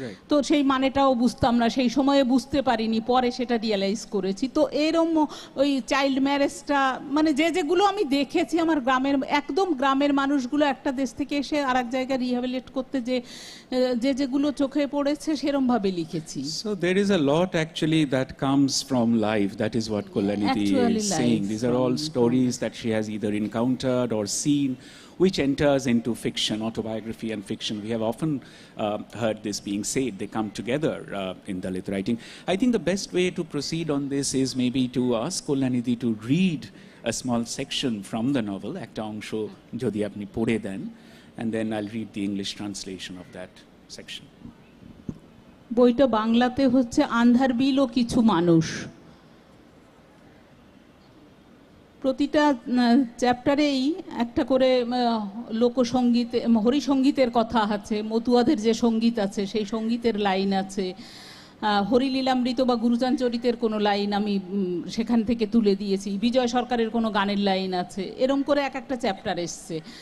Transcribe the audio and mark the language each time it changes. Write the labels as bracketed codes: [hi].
[bn] তো সেই মানেটাও বুঝতাম না সেই সময়ে, বুঝতে পারিনি, পরে সেটা রিয়েলাইজ করেছি। তো এরম ওই চাইল্ড ম্যারেজটা মানে যেগুলো আমি দেখেছি আমার গ্রামের, একদম গ্রামের মানুষগুলো একটা দেশ থেকে এসে আর এক জায়গায় রিহ্যাবিলিট করতে যেগুলো চোখে পড়েছে সেরমভাবে লিখেছি। [en] So there is a lot actually that comes from life. That is what Kalyani is saying. These are all stories that she has either encountered or seen, which enters into fiction, autobiography and fiction. We have often heard this being said. They come together in Dalit writing. I think the best way to proceed on this is maybe to ask Kalyani to read a small section from the novel, [bn] Ekta Ongsho Jodi Apni Pore Den, [en] and then I'll read the English translation of that section. [bn] বইটা বাংলাতে হচ্ছে আন্ধার বিল ও কিছু মানুষ। প্রতিটা চ্যাপ্টারেই একটা করে লোকসঙ্গীত, হরিসঙ্গীতের কথা আছে, মতুয়াদের যে সঙ্গীত আছে সেই সঙ্গীতের লাইন আছে, হরিলীলামৃত বা গুরুচান চরিতের কোনো লাইন আমি সেখান থেকে তুলে দিয়েছি, বিজয় সরকারের কোনো গানের লাইন আছে, এরম করে এক একটা চ্যাপ্টার এসছে।